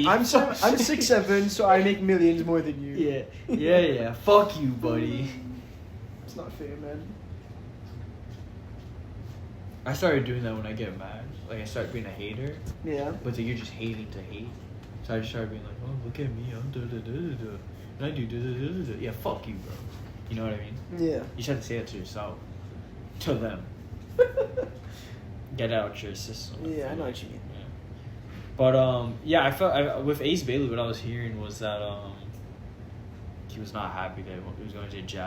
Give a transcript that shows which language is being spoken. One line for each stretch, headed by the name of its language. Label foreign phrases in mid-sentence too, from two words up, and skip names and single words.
English: I'm 6'7", so I make millions more than you. Yeah. Fuck you, buddy. It's not fair, man. I started doing that when I get mad. Like I started being a hater, Yeah. but then you're just hating to hate. So I just started being like, oh, look at me, I'm da da da da da, and I do da da da da da. Yeah, fuck you, bro. You know what I mean? Yeah. You just have to say that to yourself, to them. Get out your system. Yeah, I know what you mean. Yeah. But yeah, I felt with Ace Bailey, what I was hearing was that he was not happy that he was going to Jazz.